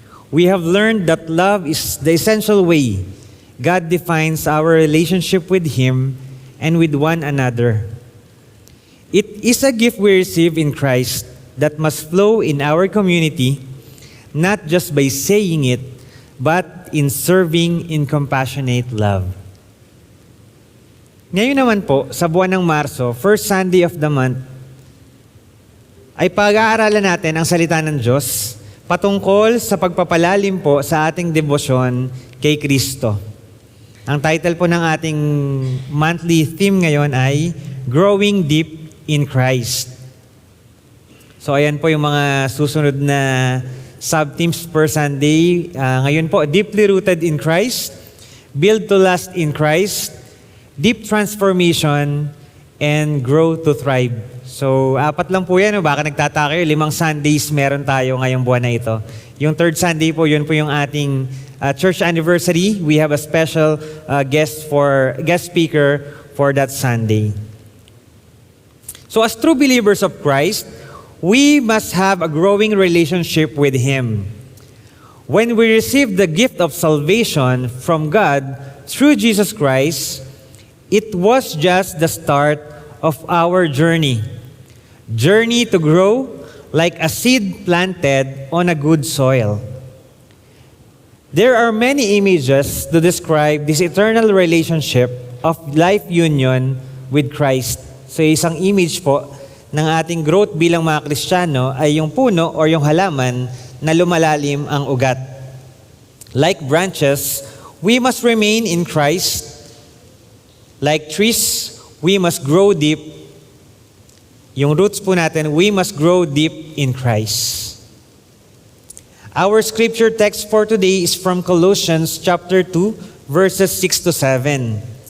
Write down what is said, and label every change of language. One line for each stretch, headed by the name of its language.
English: We have learned that love is the essential way God defines our relationship with Him and with one another. It is a gift we receive in Christ that must flow in our community, not just by saying it, but in serving in compassionate love.
Filipino: Ngayon naman po, sa buwan ng Marso,
English: first Sunday of the month,
Filipino: ay pag-aaralan natin ang salita ng Diyos patungkol sa pagpapalalim po sa ating debosyon kay Kristo. Ang title po ng ating monthly theme ngayon ay Growing Deep in Christ. So ayan po yung mga susunod na sub-themes per Sunday.
English: Ngayon po, Deeply Rooted in Christ, Build to Last in Christ, Deep Transformation, and Grow to Thrive.
Filipino: So, 4 lang po yan. Baka nagtataka kayo, 5 Sundays meron tayo ngayong buwan na ito. Yung third Sunday po, yun po yung ating church anniversary.
English: We have a special guest speaker for that Sunday. So, as true believers of Christ, we must have a growing relationship with Him. When we receive the gift of salvation from God through Jesus Christ, it was just the start of our journey. Journey to grow like a seed planted on a good soil. There are many images to describe this eternal relationship of life union with Christ.
Filipino: So isang image po ng ating growth bilang mga Kristiyano ay yung puno o yung halaman na lumalalim ang ugat.
English: Like branches, we must remain in Christ. Like trees, we must grow deep.
Filipino: Yung roots po natin,
English: we must grow deep in Christ. Our scripture text for today is from Colossians chapter 2, verses 6 to 7.